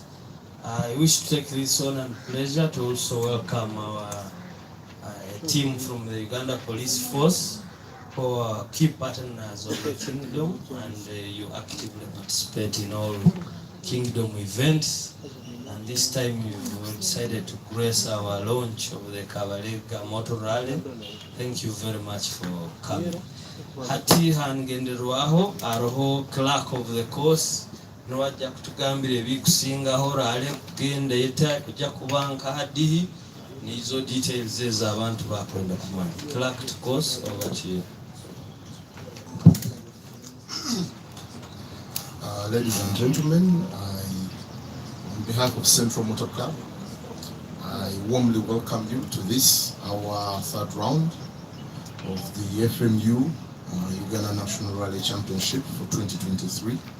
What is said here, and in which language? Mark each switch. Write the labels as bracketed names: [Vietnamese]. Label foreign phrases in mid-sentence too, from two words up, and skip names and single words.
[English] I wish to take this honor and pleasure to also welcome our team from the Uganda Police Force, who are key partners of the Kingdom, and you actively participate in all Kingdom events. And this time you decided to grace our launch of the Kabalega Motor Rally. Thank you very much for coming. [Nyoro] Hati hangenderwaho aroho [English] clerk of the course [Nyoro] nwajja kutugambira ebikusingaho rally kugenda yeta kujja kubanka hadihi nizo details ezo abantu bakwenda kumanya. [English] Clerk to course, over to you. Ladies and gentlemen, on behalf of Central Motor Club, I warmly welcome you to this, our 3rd round of the FMU Uganda National Rally Championship for 2023.